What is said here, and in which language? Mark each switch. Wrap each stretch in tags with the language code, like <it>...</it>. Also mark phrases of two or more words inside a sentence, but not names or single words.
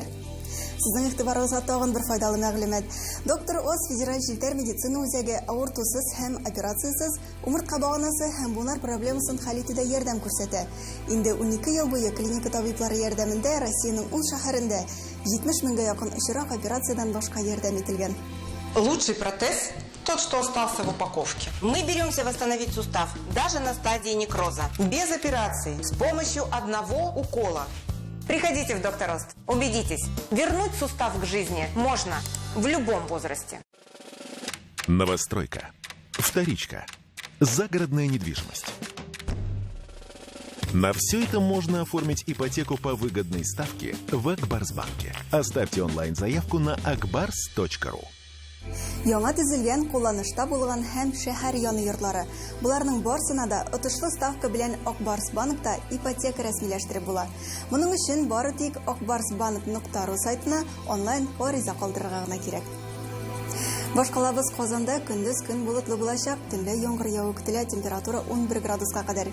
<tt>Сезнең игътибарыгызга тагын бер файдалы мәгълүмат. Доктор Оз федераль җилтәр медицина үзәге авыртусыз һәм операциясыз умыртка баганасы һәм бунар проблемасын хәл итүдә ярдәм күрсәтә. Инде 12 ел буе клиника табиблары ярдәмендә Россиянең 10 шәһәрендә 70 меңгә якын очрак операциядән башка ярдәм ителгән.</tt> <ru>Лучший протез тот, что остался в упаковке. Мы беремся восстановить сустав даже на стадии некроза. Без операции, с помощью одного укола. Приходите в Доктор Ост. Убедитесь, вернуть сустав к жизни можно в любом возрасте. Новостройка. Вторичка. Загородная недвижимость. На все это можно оформить ипотеку по выгодной ставке в Акбарсбанке. Оставьте онлайн-заявку на akbars.ru.</ru> <tt>Яңа төзелгән, кулланышта булган һәм шәһәр яны йортлары. Буларның барсына да отышлы ставка белән Акбарс банкта ипотека рәсмиләштереп була. Моның өчен бары тик akbarsbank.ru сайтына онлайн гариза калдырырга гына кирәк. Башкалабыз Казанда көндез көн булытлы булачак, төнлә яңгыр яву көтелә, температура 11 градуска кадәр.</tt>